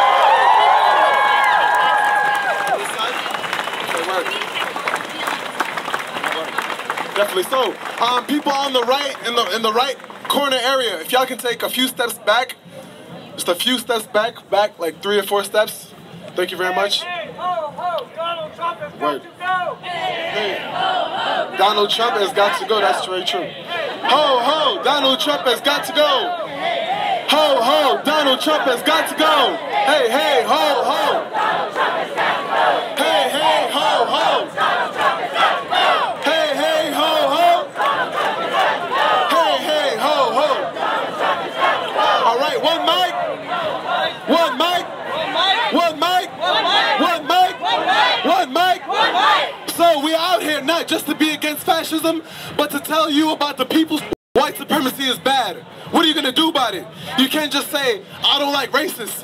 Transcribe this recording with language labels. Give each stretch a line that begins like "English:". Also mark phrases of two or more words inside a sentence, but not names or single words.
English: This side? Okay, word. Definitely. So, people on the right, in the right corner area, if y'all can take a few steps back, just a few steps back like 3 or 4 steps. Thank you very much. Hey, ho, ho, Donald Trump has Word. got to go. Hey, Donald Trump has got to go. That's very true. Ho, ho, Donald Trump has got to go. Ho, ho, Donald Trump has got to go. Hey, hey, ho, ho. Hey, hey, ho, ho. Hey, hey, ho, ho. Hey, hey, ho, ho. All right, one mic. One mic. One mic. One mic. One mic. So we're out here not just to be against fascism, but to tell you about the people's white supremacy is bad. What are you going to do about it? You can't just say, I don't like racists.